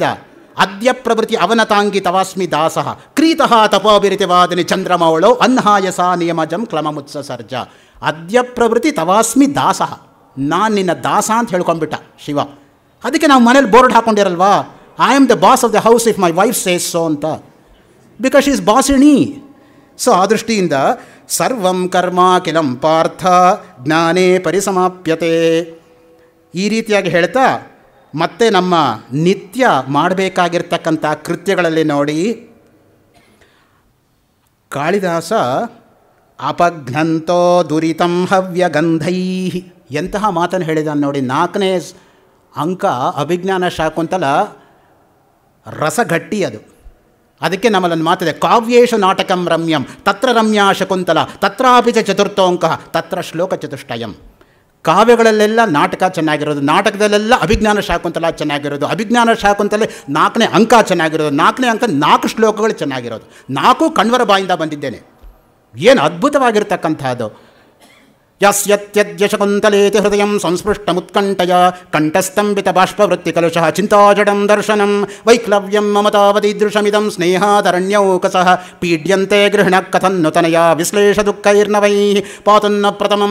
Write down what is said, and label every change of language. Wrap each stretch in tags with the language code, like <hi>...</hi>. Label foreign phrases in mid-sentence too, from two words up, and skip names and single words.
<sa>ಅದ್ಯ ಪ್ರಭೃತಿ ಅವನತಾಂಗಿ ತವಾಸ್ಮಿ ದಾಸಃ ಕ್ರೀತಃ ತಪೋಭಿರಿತಿವಾದಿನಿ ಚಂದ್ರಮೌಳೋ ಅನ್ಹಾಯಸ ನಿಯಮಜಂ ಕ್ಲಮಮುತ್ಸ ಸರ್ಜ. ಅದ್ಯ ಪ್ರಭೃತಿ ತವಾಸ್ಮಿ ದಾಸಃ,</sa> <kn>ನಾನು ನಿನ್ನ ದಾಸ ಅಂತ ಹೇಳ್ಕೊಂಡ್ಬಿಟ್ಟ ಶಿವ. ಅದಕ್ಕೆ ನಾವು ಮನೇಲಿ ಬೋರ್ಡ್ ಹಾಕ್ಕೊಂಡಿರಲ್ವಾ,</kn> <en>I am the boss of the house if my wife says so ಅಂತ, because she is bossini.</en> <kn>ಸೊ ಆ ದೃಷ್ಟಿಯಿಂದ</kn> <sa>ಸರ್ವಂ ಕರ್ಮ ಕಿಲಂ ಪಾರ್ಥ ಜ್ಞಾನೇ ಪರಿಸಮಾಪ್ಯತೆ</sa> <kn>ಈ ರೀತಿಯಾಗಿ ಹೇಳ್ತಾ ಮತ್ತೆ ನಮ್ಮ ನಿತ್ಯ ಮಾಡಬೇಕಾಗಿರ್ತಕ್ಕಂಥ ಕೃತ್ಯಗಳಲ್ಲಿ ನೋಡಿ ಕಾಳಿದಾಸ</kn> <sa>ಅಪಘ್ನಂತೋ ದುರಿತಂ ಹವ್ಯಗಂಧೈ</sa> <kn>ಎಂತಹ ಮಾತನ್ನು ಹೇಳಿದಾನೆ ನೋಡಿ. 4ನೇ ಅಂಕ ಅಭಿಜ್ಞಾನ ಶಾಕುಂತಲ ರಸಗಟ್ಟಿ ಅದು. ಅದಕ್ಕೆ ನಮ್ಮಲ್ಲೊಂದು ಮಾತಿದೆ,</kn> <sa>ಕಾವ್ಯೇಶು ನಾಟಕಂ ರಮ್ಯಂ ತತ್ರ ರಮ್ಯಾ ಶಕುಂತಲ ತತ್ರಾಪಿ ಚ ಚತುರ್ಥೋಂಕ ತತ್ರ ಶ್ಲೋಕ ಚತುಷ್ಟಯಂ.</sa> <kn>ಕಾವ್ಯಗಳಲ್ಲೆಲ್ಲ ನಾಟಕ ಚೆನ್ನಾಗಿರೋದು, ನಾಟಕದಲ್ಲೆಲ್ಲ ಅಭಿಜ್ಞಾನ ಶಾಕುಂತಲ ಚೆನ್ನಾಗಿರೋದು, ಅಭಿಜ್ಞಾನ ಶಾಕುಂತಲೇ 4ನೇ ಅಂಕ ಚೆನ್ನಾಗಿರೋದು, 4ನೇ ಅಂಕ 4 ಶ್ಲೋಕಗಳು ಚೆನ್ನಾಗಿರೋದು. 4 ಕಣ್ವರ ಬಾಯಿಂದ ಬಂದಿದ್ದೇನೆ. ಏನು ಅದ್ಭುತವಾಗಿರ್ತಕ್ಕಂಥದ್ದು.</kn> <sa>ಯಸ್ಯತ್ಯದ್ಯ ಶಕುಂತಲೇತಿ ಹೃದಯಂ ಸಂಸ್ಪೃಷ್ಟಮುತ್ಕಂಠಯ ಕಂಠಸ್ತಂಭಿತ ಬಾಷ್ಪವೃತ್ತಿ ಕಲುಷಃ ಚಿಂತಾಜಡಂ ದರ್ಶನಂ ವೈಕ್ಲವ್ಯಂ ಮಮತಾವದೀದೃಶಮಿದಂ ಸ್ನೇಹಾದರಣ್ಯೌಕಸಃ ಪೀಡ್ಯಂತೆ ಗೃಹಿಣ ಕಥನ್ನುತನಯ ವಿಶ್ಲೇಷ ದುಃಖೈರ್ನವೈಃ ಪಾತುನ್ನ ಪ್ರಥಮಂ</sa>